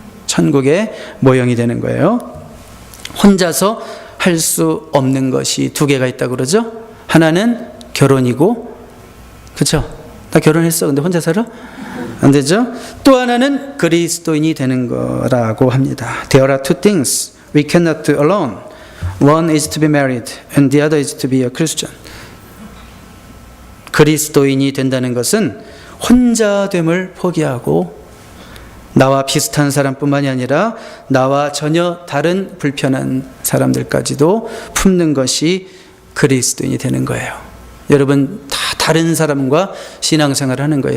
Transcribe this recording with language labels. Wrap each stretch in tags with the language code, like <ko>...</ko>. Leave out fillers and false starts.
<ko>천국의 모형이 되는 거예요. 혼자서 할 수 없는 것이 두 개가 있다고 그러죠. 하나는 결혼이고, 그렇죠? 나 결혼했어. 근데 혼자 살아? 안 되죠? 또 하나는 그리스도인이 되는 거라고 합니다.</ko> <en>There are two things we cannot do alone. One is to be married and the other is to be a Christian.</en> <ko>그리스도인이 된다는 것은 혼자됨을 포기하고 나와 비슷한 사람뿐만이 아니라 나와 전혀 다른 불편한 사람들까지도 품는 것이 그리스도인이 되는 거예요. 여러분 다 다른 사람과 신앙생활을 하는 거예요.</ko>